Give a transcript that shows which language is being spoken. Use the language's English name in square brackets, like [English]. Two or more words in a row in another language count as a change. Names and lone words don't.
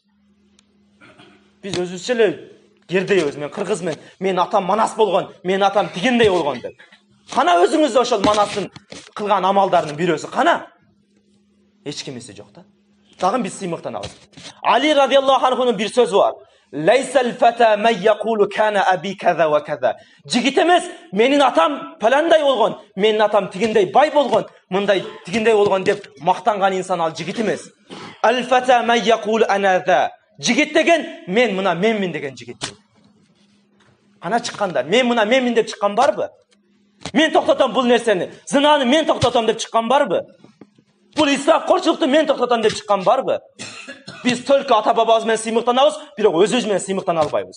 [Kyrgyz] Биз өзүбүзчө эле кердейбиз. Мен кыргызмын, менин атам манас болгон, менин атам тигиндей болгон деп. Кана өзүңүз ошол манастын кылган амалдарынын бирөөсү кана? Эч кимиси жок да. Дагы биз сыймыктанабыз. Али [Arabic] رضي الله عنه [Kyrgyz] бир сөзү бар. [Arabic] ليس الفتى من يقول كان أبي كذا وكذا. [Kyrgyz] Жигит эмес, менин атам паландай болгон, менин атам тигиндей бай болгон, мындай тигиндей болгон деп мактанган инсан ал жигит эмес. [Arabic] الفتى من يقول أنا ذا. [Kyrgyz] Жигит деген мен мына менмин деген жигит. Кана чыккандар, мен мына менмин деп чыккан барбы? Мен токтотом бул нерсени, зынаны мен токтотом деп чыккан барбы? Бул исрафкорчулукту мен токтотом деп чыккан барбы? Биз только ата бабабыз менен сыймыктанабыз, бирок өзүбүз менен сыймыктана албайбыз.